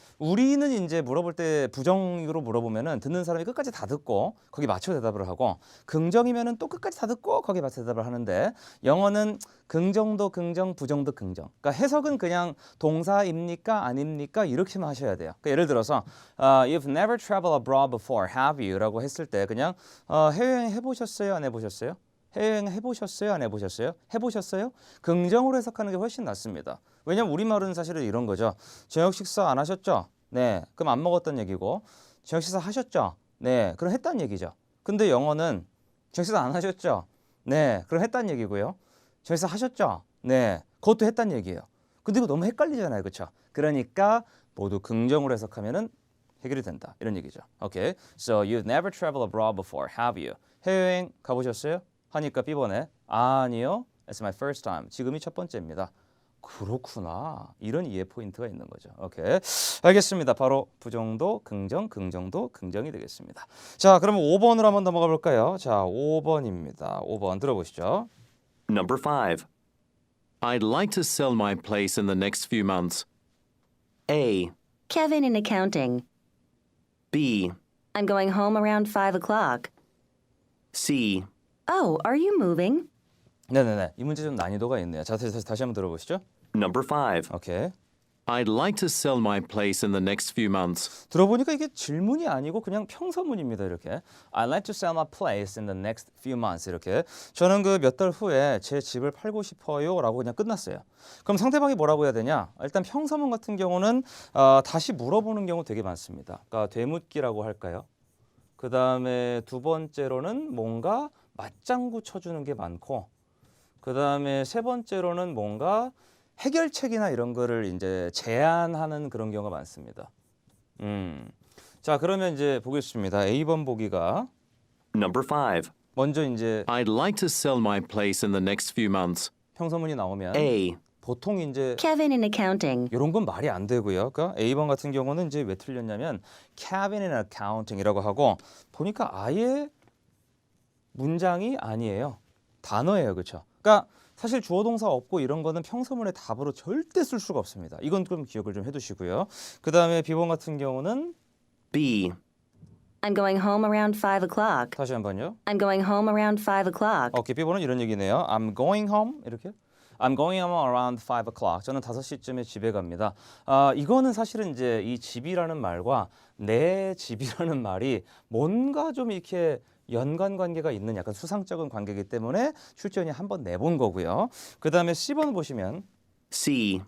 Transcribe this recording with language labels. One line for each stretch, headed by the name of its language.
Korean: 우리는 이제 물어볼 때 부정으로 물어보면은 듣는 사람이 끝까지 다 듣고 거기 맞춰 대답을 하고 긍정이면은 또 끝까지 다 듣고 거기 맞춰 대답을 하는데 영어는 긍정도 긍정, 부정도 긍정. 그러니까 해석은 그냥 동사입니까 아닙니까 이렇게만 하셔야 돼요. 그러니까 예를 들어서
English: You've never traveled abroad before, have you?
Korean: 라고 했을 때 그냥 해외여행 해보셨어요? 안 해보셨어요? 해외여행 해보셨어요? 안 해보셨어요? 해보셨어요? 긍정으로 해석하는 게 훨씬 낫습니다. 왜냐면 우리말은 사실은 이런 거죠. 저녁 식사 안 하셨죠? 네. 그럼 안 먹었던 얘기고 저녁 식사 하셨죠? 네. 그럼 했단 얘기죠. 근데 영어는 저녁 식사 안 하셨죠? 네. 그럼 했단 얘기고요. 저녁 식사 하셨죠? 네. 그것도 했단 얘기예요. 근데 이거 너무 헷갈리잖아요. 그렇죠? 그러니까 모두 긍정으로 해석하면은 해결이 된다. 이런 얘기죠. 오케이.
English: So you've never traveled abroad before, have you?
Korean: 해외여행 가보셨어요? 하니까 B번에 아니요.
English: It's my first time.
Korean: 지금이 첫 번째입니다. 그렇구나. 이런 이해 포인트가 있는 거죠. 오케이. 알겠습니다. 바로 부정도 긍정, 긍정도 긍정이 되겠습니다. 자, 그러면 5번으로 한번 넘어가 볼까요? 자, 5번입니다. 5번 들어보시죠.
English: Number 5. I'd like to sell my place in the next few months. A, Kevin in accounting. B, I'm going home around 5 o'clock. C, Oh, are you moving?
Korean: 네네네. 이 문제 좀 난이도가 있네요. 자, 다시 한번 들어보시죠.
English: Number 5.
Korean: 오케이.
English: I'd like to sell my place in the next few months.
Korean: 들어보니까 이게 질문이 아니고 그냥 평서문입니다. 이렇게
English: I'd like to sell my place in the next few months.
Korean: 이렇게 저는 그 몇 달 후에 제 집을 팔고 싶어요 라고 그냥 끝났어요. 그럼 상대방이 뭐라고 해야 되냐? 일단 평서문 같은 경우는 다시 물어보는 경우 되게 많습니다. 그러니까 되묻기라고 할까요? 그 다음에 두 번째로는 뭔가 맞장구 쳐주는 게 많고 그 다음에 세 번째로는 뭔가 해결책이나 이런 거를 이제 제안하는 그런 경우가 많습니다. 자, 그러면 이제 보겠습니다. A번 보기가
English: Number 5.
Korean: 먼저 이제
English: I'd like to sell my place in the next few months.
Korean: 평서문이 나오면
English: A,
Korean: 보통 이제
English: Kevin in accounting.
Korean: 이런 건 말이 안 되고요. 그러니까 A번 같은 경우는 이제 왜 틀렸냐면
English: Kevin in accounting
Korean: 이라고 하고 보니까 아예 문장이 아니에요. 단어예요. 그렇죠? 그러니까 사실 주어 동사 없고 이런 거는 평서문의 답으로 절대 쓸 수가 없습니다. 이건 좀 기억을 좀 해두시고요. 그 다음에 B번 같은 경우는
English: B, I'm going home around 5 o'clock.
Korean: 다시 한번요.
English: I'm going home around 5 o'clock.
Korean: 오케이, B번은 이런 얘기네요.
English: I'm going home
Korean: 이렇게.
English: I'm going home around 5 o'clock.
Korean: 저는 5시쯤에 집에 갑니다. 이거는 사실은 이제 이 집이라는 말과 내 집이라는 말이 뭔가 좀 이렇게 연관 관계가 있는 약간 수상적인 관계이기 때문에 출제원이 한번 내본 거고요. 그 다음에 C번 보시면
English: C,